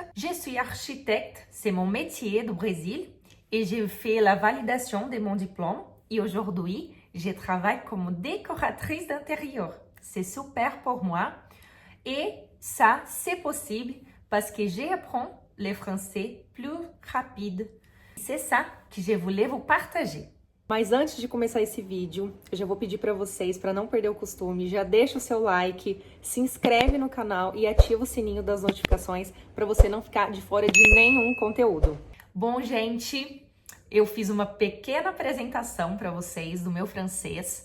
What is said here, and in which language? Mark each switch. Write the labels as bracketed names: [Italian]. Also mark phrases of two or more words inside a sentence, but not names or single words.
[French] Je suis architecte, c'est mon métier du Brésil et j'ai fait la validation de mon diplôme et aujourd'hui, je travaille comme décoratrice d'intérieur. C'est super pour moi et ça, c'est possible parce que j'apprends le français plus rapide. C'est ça que je voulais vous partager. [Portuguese] Mas antes de começar esse vídeo, eu já vou pedir para vocês, para não perder o costume, já deixa o seu like, se inscreve no canal e ativa o sininho das notificações para você não ficar de fora de nenhum conteúdo. Bom, gente, eu fiz uma pequena apresentação para vocês do meu francês.